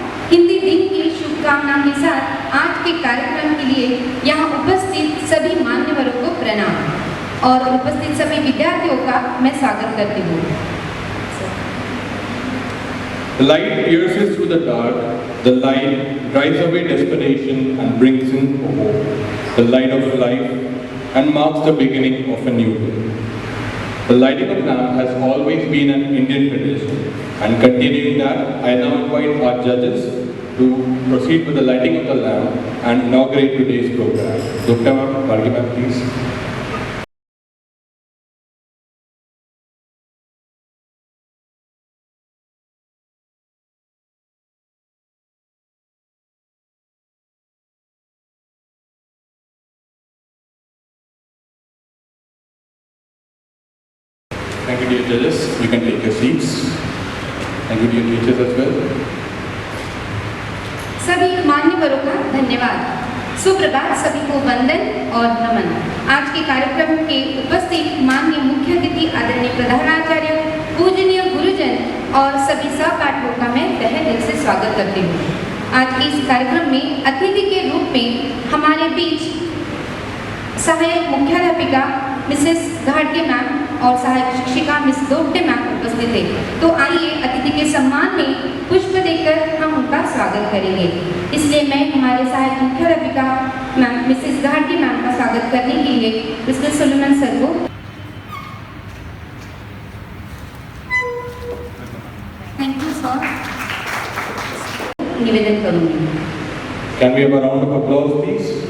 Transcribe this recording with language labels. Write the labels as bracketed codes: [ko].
[hi] हिंदी दिन की शुभकामनाओं के साथ आज के कार्यक्रम के लिए यहाँ उपस्थित सभी मान्यवरों को प्रणाम और उपस्थित सभी विद्यार्थियों का मैं स्वागत करती हूँ। [en] The light pierces through the dark, the light drives away desperation and brings in hope, the light of life, and marks the beginning of a new day. The lighting of lamp has always been an Indian tradition, and continuing that, I now invite our judges to proceed with the lighting of the lamp and inaugurate today's program. Dr. Margi ma'am, please. Thank you, dear judges. You can take your seats. Thank you, dear teachers as well. [hi] सभी मान्यवरों का धन्यवाद। सुप्रभात, सभी को वंदन और नमन। आज के कार्यक्रम के उपस्थित माननीय मुख्य अतिथि आदरणीय प्रधानाचार्य, पूजनीय गुरुजन और सभी सहपाठियों का मैं तहे दिल से स्वागत करती हूँ। आज के इस कार्यक्रम में अतिथि के रूप में हमारे बीच सहायक मुख्याध्यापिका मिसेस घाटगे मैम और सहायक शिक्षिका मिस दोपटे मैम उपस्थित थे। तो आइए अतिथि के सम्मान में पुष्प देकर हम उनका स्वागत करेंगे। इसलिए मैं हमारे सहायक मुख्याध्यापिका मैम मिसेस घाटगे मैम का स्वागत करने के लिए मिस्टर सुलेमान सर को [en] thank you sir [hi] निवेदन करूंगी। [en] Can we have a round of applause, please?